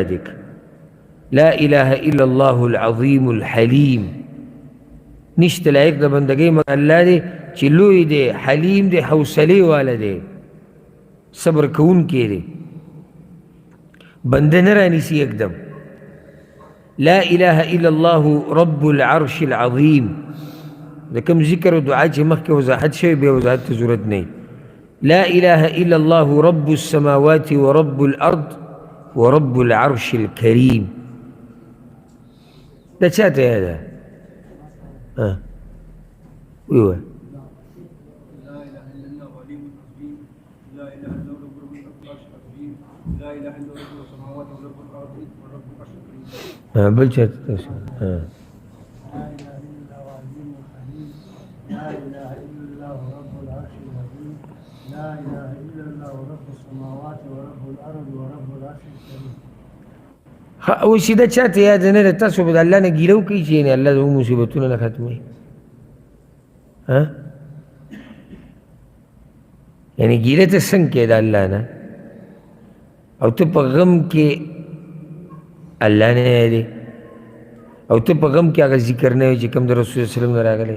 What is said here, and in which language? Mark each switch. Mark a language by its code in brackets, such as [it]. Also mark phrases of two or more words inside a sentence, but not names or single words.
[ps] یاد کړه [ar] لا اله الا الله العظیم الحلیم، [ps] نشته لایق د بندګۍ مګر الله دی چې لوی دی، حلیم دی، حوصلې والا دی، صبر کوونکی دی، بنده نه رانیسي یکدم. [ar] لا اله الا الله رب العرش العظیم، [ps] د کوم ذکر او دعا چې مخکې وضاحت شوی بیا وضاحت ته ضرورت نه. [ar] لا اله الا الله رب السماوات ورب الارض ورب العرش الكريم. [ps] دا چاته یاده؟ ویوه بل چاته تاسو [ar] لا إله إلا الله رب العرش العظيم، لا إله إلا الله رب السماوات ورب الأرض ورب العرش الكريم. [ps] اوس دا چاته یاد نه ده؟ تاسو به د الله نه ګیله وکړئ چې یعنې الله زموږ مصیبتونه نه ختموي. یعنې ګیله ته څنګه کوې د الله نه، او ته په غم کې الله نه یادې، او ته په غم کې هغه ذکر نه وي چې کوم د رسول الله وسلم نه راغلی.